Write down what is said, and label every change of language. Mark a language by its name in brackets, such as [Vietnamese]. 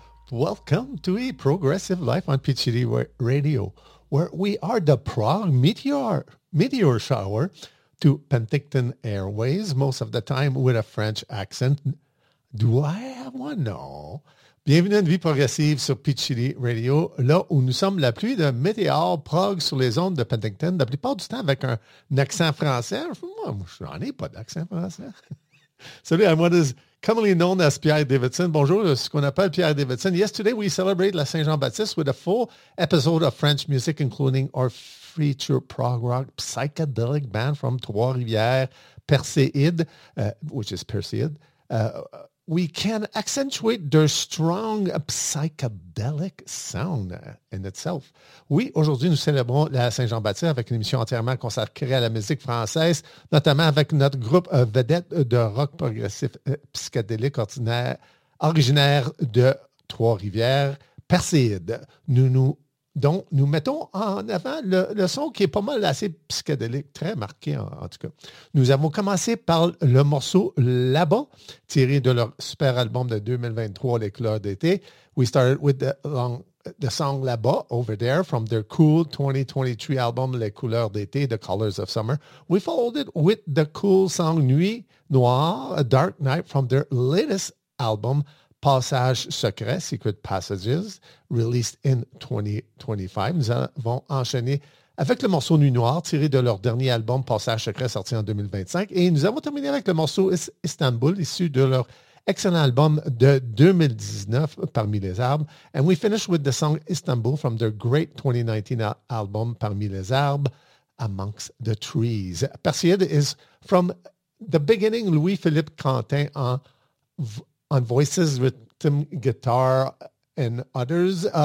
[English] Welcome to a progressive life on PCD Radio, where we are the Prague meteor shower to Penticton Airways, most of the time with a French accent. Do I have one? No. [French] Bienvenue à une vie progressive sur PCD Radio, là où nous sommes la pluie de météores Prague sur les ondes de Penticton, la plupart du temps avec un accent français. Moi, je n'en ai pas d'accent français. [English] Salut, I'm what is commonly known as Pierre Davidson. [French] Bonjour, ce qu'on appelle [English] Pierre Davidson. Yesterday, we celebrated La Saint-Jean-Baptiste with a full episode of French music, including our feature prog rock psychedelic band from Trois-Rivières, Perseid, which is Perseid. We can accentuate their strong psychedelic sound in itself. [French] Oui, aujourd'hui, nous célébrons la Saint-Jean-Baptiste avec une émission entièrement consacrée à la musique française, notamment avec notre groupe vedette de rock progressif psychédélique originaire de Trois-Rivières, Perseid. Nous mettons en avant le son qui est pas mal assez psychédélique, très marqué en tout cas. Nous avons commencé par le morceau « Là-bas » tiré de leur super album de 2023, « Les couleurs d'été ». [English] We started with the song « Là-bas » over there from their cool 2023 album « Les couleurs d'été », « The Colors of Summer ». We followed it with the cool song « Nuit noire »,« Dark night » from their latest album « Passage secret, Secret Passages, released in 2025. [French] Nous avons enchaîné avec le morceau Nuit noire, tiré de leur dernier album Passage secret, sorti en 2025. Et nous avons terminé avec le morceau Istanbul, issu de leur excellent album de 2019, Parmi les arbres. [English] And we finish with the song Istanbul from their great 2019 album Parmi les arbres, Amongst the Trees. Perseid is from the beginning, Louis-Philippe Quentin on voices, rhythm, guitar, and others.